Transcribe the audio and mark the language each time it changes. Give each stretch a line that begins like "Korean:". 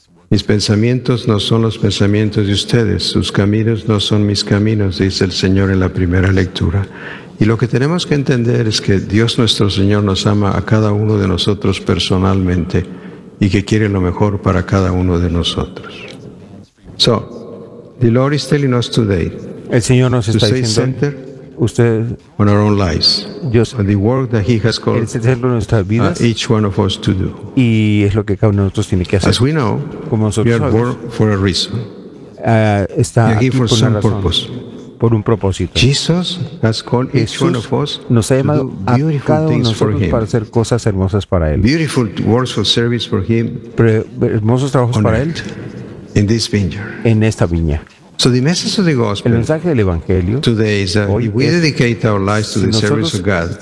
Spanish: Mis pensamientos no son los pensamientos de ustedes, sus caminos no son mis caminos, dice el Señor en la primera lectura. Y lo que tenemos que entender es que Dios nuestro Señor nos ama a cada uno de nosotros personalmente y que quiere lo mejor para cada uno de nosotros.
English: So, the Lord is telling us today.
Spanish: El Señor nos está diciendo, ustedes,
English: on our own lives,
Spanish: Dios,
English: and the work that He has called each one of us to do.
Spanish: Y es lo que cada uno de nosotros tiene que hacer.
English: As we know,
Spanish: como nosotros
English: we are
Spanish: sabemos,
English: born for a reason.
Spanish: Está aquí por una razón, purpose. Por un propósito.
English: Jesus has called each one of us
Spanish: nos ha llamado a cada uno de nosotros para hacer cosas hermosas para Él.
English: Beautiful works for service for Him.
Spanish: Hermosos trabajos para Él.
English: In this vineyard.
Spanish: En esta viña.
English: So the message of the gospel,
Spanish: el mensaje del Evangelio
English: today is that we dedicate our lives to the service of God